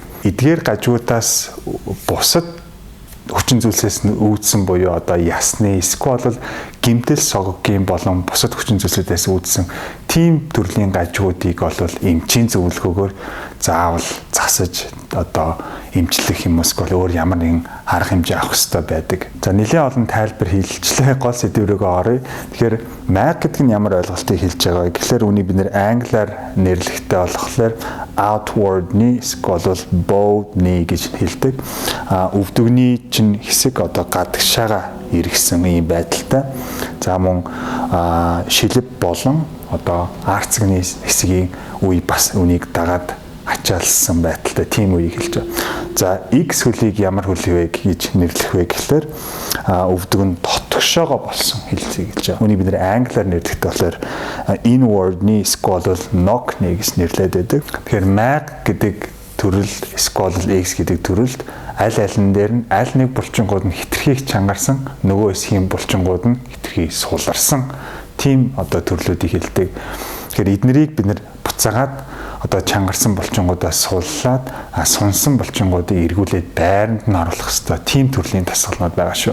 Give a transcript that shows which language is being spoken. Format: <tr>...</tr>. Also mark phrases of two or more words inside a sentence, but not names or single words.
<mn>Эдгээр гажигуудаас бусад хүчин зүйлсээс үүдсэн буюу одоо ясны эсвэл гэмтэл соггийн болон бусад хүчин зүйлсүүдээс үүдсэн тийм төрлийн гажигуудыг бол эмчийн зөвлөгөөгөөр заавал засаж одоо эмчлэх юм эсвэл өөр ямар нэгэн арга хэмжээ авах хэрэгтэй байдаг. За нэлээд олон тайлбар хэлжлээ, гол сэдвүүрээ оръё. Тэгэхээр майг гэдэг нь ямар ойлголтыг хэлж байгаа вэ гэхээр үүнийг бид нэр англиар нэрлэхдээ болохоор</mn> <en>outward knee</en> <mn>эсвэл</mn> <en>bowed knee</en> <mn>гэж хэлдэг. Өвдөгний чинь хэсэг одоо гадагшаага эргэсэн ийм байдалтай. За мөн шилб болон одоо арцгны хэсгийн үе бас үнийг дагаад ачаалсан байдалтай тийм үеийг хэлж байгаа. За X хөлийг ямар хөл вэ гэж нэрлэх вэ гэхээр өвдөг нь дотгошоогоо болсон хэлцээ гэж байгаа. Үүнийг бид нэр англиар нэрлэхдээ болохоор</mn> <en>inward knee</en> <mn>эсвэл</mn> <en>knock knee</en> <mn>гэж нэрлэдэг байдаг. Тэгэхээр mag гэдэг төрөл эсвэл X гэдэг төрөлд аль алин дээр нь аль нэг булчингууд нь хэтэрхий чангарсан, нөгөө хэсгийн булчингууд нь хэтэрхий суларсан тийм одоо төрлүүдийг хэлдэг. Тэгэхээр эднэрийг бид нэр буцаагаад одоо чангарсан булчингуудаас суллаад сунсан булчингуудыг эргүүлээд байранд нь оруулах хэрэгтэй тийм төрлийн дасгалнууд байгаа шүү.</mn>